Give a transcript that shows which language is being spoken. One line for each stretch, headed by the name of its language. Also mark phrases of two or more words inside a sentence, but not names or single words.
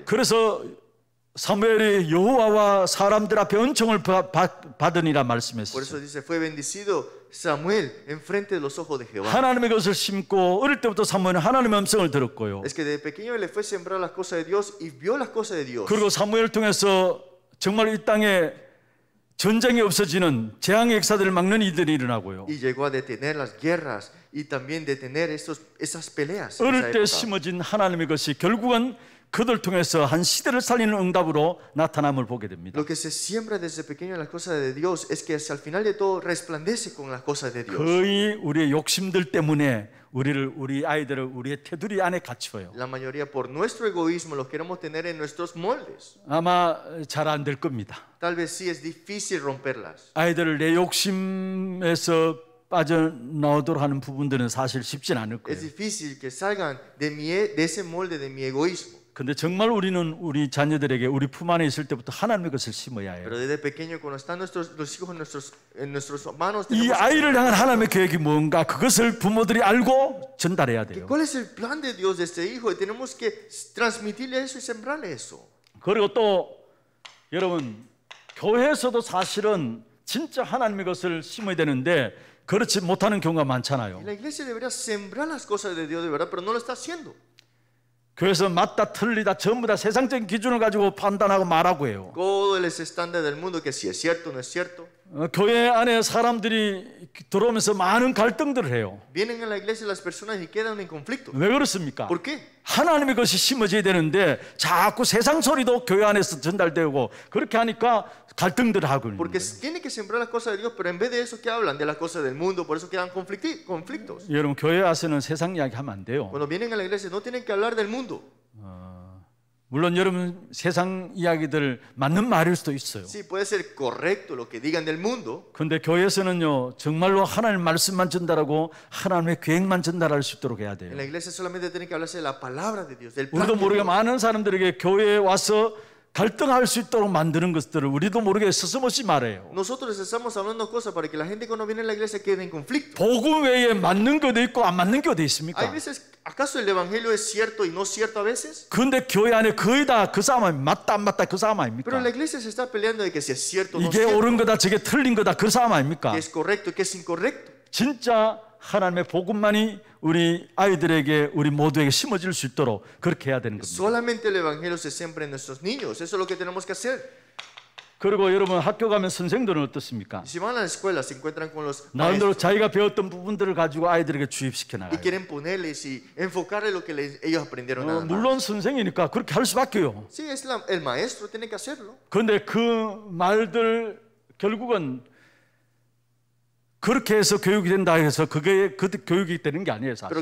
Korean: 그래서 사무엘이 여호와와 사람들 앞에 은총을 받으니라
Spanish: Por
Korean: 말씀했어요.
Spanish: eso dice, fue bendecido Samuel enfrente de los ojos de Jehová.
Korean: 하나님의 것을 심고 어릴 때부터 사무엘은 하나님의 음성을 들었고요.
Spanish: Es que desde pequeño le fue sembrar las cosas de Dios y vio las cosas de Dios.
Korean: 그리고 사무엘을 통해서 정말 이 땅에 전쟁이 없어지는 재앙의 역사들을 막는 일들이 일어나고요.
Spanish: Y llegó a detener las guerras y también detener esas peleas. En
Korean: 어릴
Spanish: esa
Korean: 때
Spanish: época.
Korean: 심어진 하나님의 것이 결국은 그들 통해서 한 시대를 살리는 응답으로 나타남을 보게 됩니다.
Spanish: Lo que se siembra desde pequeño en las cosas de Dios es que al final de todo resplandece con las cosas de Dios.
Korean: 거의 우리의 욕심들 때문에 우리 아이들을 우리의 테두리 안에 갇혀요.
Spanish: La mayoría por nuestro egoísmo los queremos tener en nuestros moldes.
Korean: 아마 잘 안 될 겁니다.
Spanish: Tal vez sí es difícil romperlas.
Korean: 아이들을 내 욕심에서 빠져나오도록 하는 부분들은 사실 쉽진 않을
Spanish: Es
Korean: 거예요.
Spanish: difícil que salgan de ese molde de mi egoísmo.
Korean: 근데 정말 우리는 우리 자녀들에게 우리 품 안에 있을 때부터 하나님의 것을 심어야 해요.
Spanish: Pero desde pequeño, cuando están los hijos en nuestras manos,
Korean: 이 아이를 향한 하나님의 계획이 뭔가 그것을 부모들이 알고 전달해야 돼요.
Spanish: ¿cuál es el plan de Dios de este hijo? Y tenemos que transmitirle eso y sembrarle eso.
Korean: 그리고 또 여러분 교회에서도 사실은 진짜 하나님의 것을 심어야 되는데 그렇지 못하는 경우가 많잖아요.
Spanish: Y la iglesia debería sembrar las cosas de Dios de verdad, pero no lo está haciendo.
Korean: 교회에서 맞다 틀리다 전부 다 세상적인 기준을 가지고 판단하고 말하고 해요.
Spanish: Todo el estándar del mundo, que si es cierto o no es cierto.
Korean: 교회 안에 사람들이 들어오면서 많은 갈등들을 해요.
Spanish: Vienen a la iglesia las personas y quedan en conflicto.
Korean: 왜 그렇습니까?
Spanish: ¿Por qué?
Korean: 하나님의 것이 심어져야 되는데 자꾸 세상 소리도 교회 안에서 전달되고 그렇게 하니까 갈등들을 하고 있는
Spanish: Porque
Korean: 거예요.
Spanish: tienen que sembrar las cosas de Dios, pero en vez de eso, ¿qué hablan? De las cosas del mundo, por eso quedan conflictos.
Korean: 여러분 교회 와서는 세상 이야기 하면 안 돼요.
Spanish: Cuando vienen a la iglesia no tienen que hablar del mundo.
Korean: 물론 여러분 세상 이야기들 맞는 말일 수도 있어요.
Spanish: Sí, puede ser correcto lo que digan del mundo,
Korean: 그런데 교회에서는요 정말로 하나님 말씀만 전달하고 하나님의 계획만 전달할 수 있도록 해야 돼요.
Spanish: en la iglesia solamente tienen que hablarse de la palabra de Dios, del plan
Korean: 우리도
Spanish: de
Korean: 모르게
Spanish: Dios.
Korean: 많은 사람들에게 교회에 와서 갈등할 수 있도록 만드는 것들을 우리도 모르게 스스없이 말해요.
Spanish: Nosotros estamos hablando cosas para que la gente cuando viene a la iglesia quede en conflicto.
Korean: 복음 외에 맞는 것도 있고 안 맞는 것도
Spanish: Hay
Korean: 있습니까?
Spanish: veces, ¿acaso el evangelio es cierto y no cierto a veces?
Korean: 그런데 교회 안에 거의 다 그 싸움 맞다 안 맞다 그 싸움
Spanish: Pero
Korean: 아닙니까?
Spanish: la iglesia se está peleando de que si es cierto o no es
Korean: 이게
Spanish: cierto,
Korean: 옳은 거다 저게 틀린 거다 그 싸움 아닙니까?
Spanish: que es correcto y que es incorrecto.
Korean: 진짜 하나님의 복음만이 우리 아이들에게 우리 모두에게 심어질 수 있도록 그렇게 해야 되는 겁니다.
Spanish: Solamente el evangelio se siembra en nuestros niños. Eso es lo que tenemos que hacer.
Korean: 그리고 여러분 학교 가면 선생들은 어떻습니까?
Spanish: Y si van a la escuela, se encuentran con los
Korean: 나름대로
Spanish: maestros
Korean: 자기가 배웠던 부분들을 가지고 아이들에게 주입시켜
Spanish: y
Korean: 나가요.
Spanish: quieren ponerles y enfocarle lo que ellos aprendieron nada más.
Korean: 물론 선생이니까 그렇게 할 수밖에요.
Spanish: Sí, el maestro tiene que hacerlo.
Korean: 그런데 그 말들 결국은 그렇게 해서 교육이 된다 해서 그게 그 교육이 되는 게 아니에요, 사실.